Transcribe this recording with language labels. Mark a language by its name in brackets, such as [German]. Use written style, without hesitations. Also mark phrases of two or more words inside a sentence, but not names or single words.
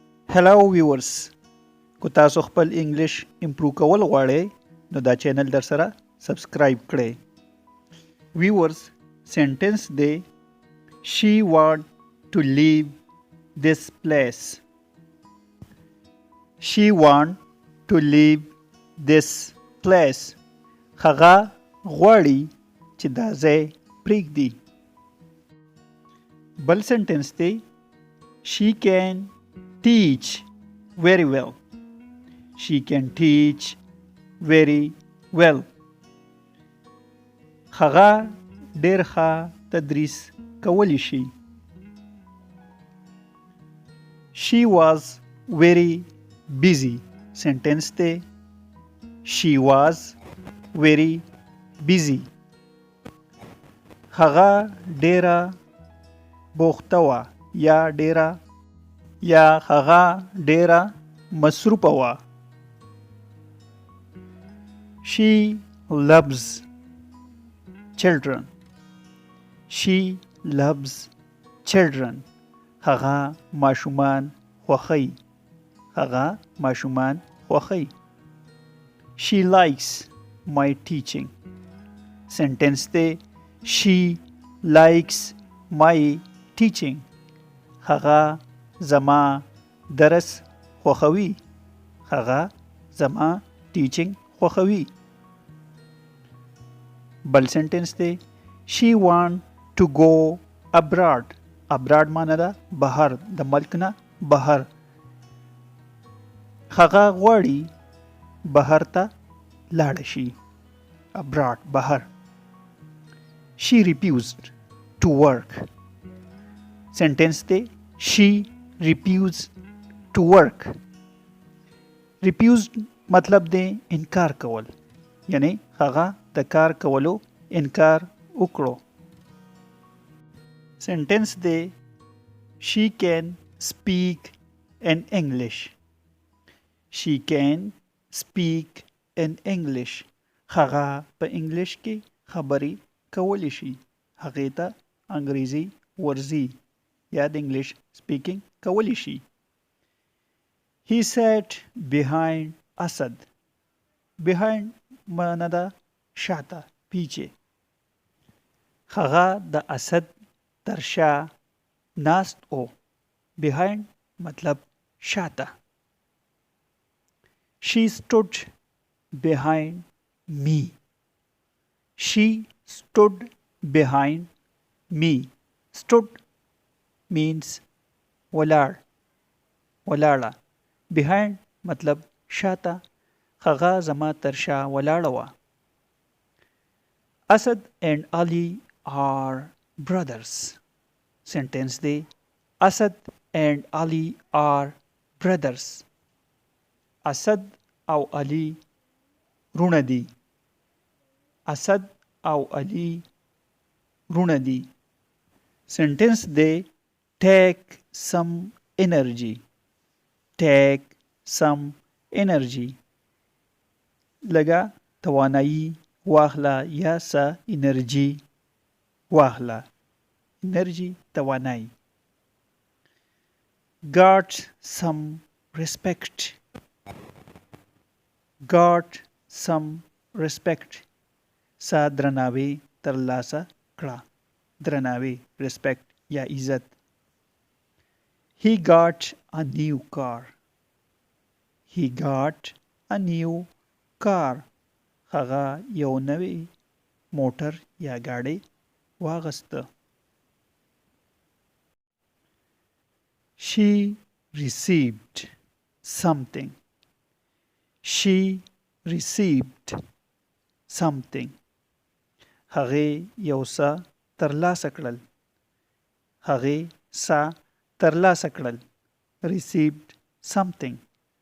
[English] Hello viewers [Pashto] کو تاسو خپل [English] English improve [Pashto] کول غواړئ نو دا چینل در سره سبسکرایب کړئ. [English] viewers sentence دی she want to leave this place. she want to leave this place. [Pashto] هغه غواړي چې دا ځای پریږدي. بل سنټنس دی [English] she can teach very well. she can teach very well. [Pashto] هغه ډېر ښه تدریس کولی شي. [English] she was very busy. sentence دی she was very busy. [Pashto] هغه ډېره بوخته وه یا هغه ډېره مصروفه وه. [English] she loves children. she loves children. [Pashto] هغه ماشومان خوښوي. [English] she likes my teaching. sentence دی she likes my teaching. [Pashto] هغه زما درس خوښوي. بل سنټنس دی [English] she want to go abroad. [Pashto] معنی ده بهر، د ملک نه بهر. هغه غواړي بهر ته لاړ شي. abroad بهر. [English] she refused to work. سنټنس دی she refused to work. [Pashto] refused مطلب دی انکار کول، یعنی هغه د کار کولو انکار وکړو. [English] سنټنس دی she can speak in English. she can speak in English. [Pashto] هغه په انګلیش کې خبرې کولی شي. هغې ته انګریزي ورځي یا د [English] English speaking [Pashto] کولی شي. [English] he sat behind asad. [Pashto] behind معنی ده شاته، پیچه. هغه د اسد تر شا ناست او. behind مطلب شاته. [English] she stood behind me. she stood behind me. stood means ولاړه. [Pashto] behind مطلب شاته. هغه زما تر شا ولاړه وه. [English] asad and ali are brothers. sentence دی asad and ali are brothers. [Pashto] اسد او علي رونه دي. اسد او علي رونه دي. [English] سنټنس دی take some energy. take some energy. [Pashto] لږه توانایي واخله یا څه انرژي واخله. انرژي توانایي. [English] got some respect. got some respect. [Pashto] څه درناوی ترلاسه کړه. درناوی respect یا عزت. [English] he got a new car. he got a new car. [Pashto] هغه یو نوی موټر یا ګاډی واغسته. [English] she received something. she received something. [Pashto] هغې یو څه ترلاسه کړل. [English] received something.